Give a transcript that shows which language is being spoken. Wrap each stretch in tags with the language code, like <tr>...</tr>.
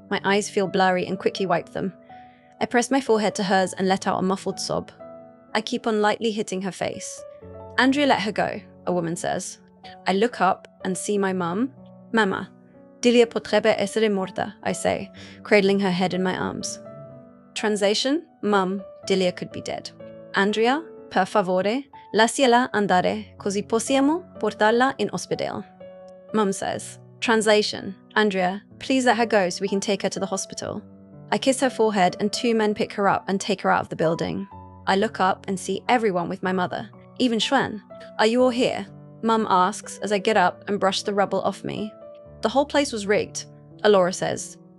<en>My eyes feel blurry and quickly wipe them. I press my forehead to hers and let out a muffled sob. I keep on lightly hitting her face. Andria, let her go, a woman says. I look up and see my mum.</en> <it>Mama, Dilia potrebbe essere morta,</it> <en>I say, cradling her head in my arms. Translation, Mum, Dilia could be dead.</en> <it>Andria, per favore, lasciala andare, così possiamo portarla in ospedale.</it> <en>Mum says. Translation, Andria, please let her go so we can take her to the hospital. I kiss her forehead and 2 men pick her up and take her out of the building. I look up and see everyone with my mother, even Xuan. Are you all here? Mum asks as I get up and brush the rubble off me. The whole place was rigged, Alora says.</en>